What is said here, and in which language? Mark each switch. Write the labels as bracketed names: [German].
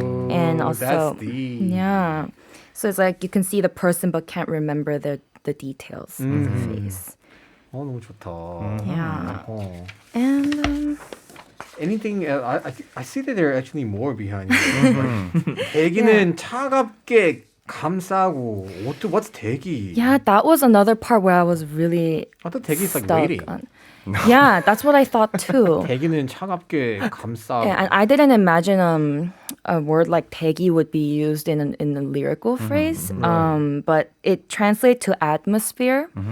[English] And also, that's deep. yeah. So it's like you can see the person, but can't remember the details of the face. [Korean] 너무 좋다. [English] Yeah. Oh. And Anything I see that there are actually more behind it. [Korean] 대기는 차갑게 감싸고 [English] what's [Korean] 대기? [English] yeah, that was another part where I was really I thought 대기 is like stuck waiting. on. Yeah, that's what I thought too. [Korean] 대기는 차갑게 감싸고. [English] Yeah, and I didn't imagine a word like 대기 would be used in a lyrical phrase, but it translates to atmosphere.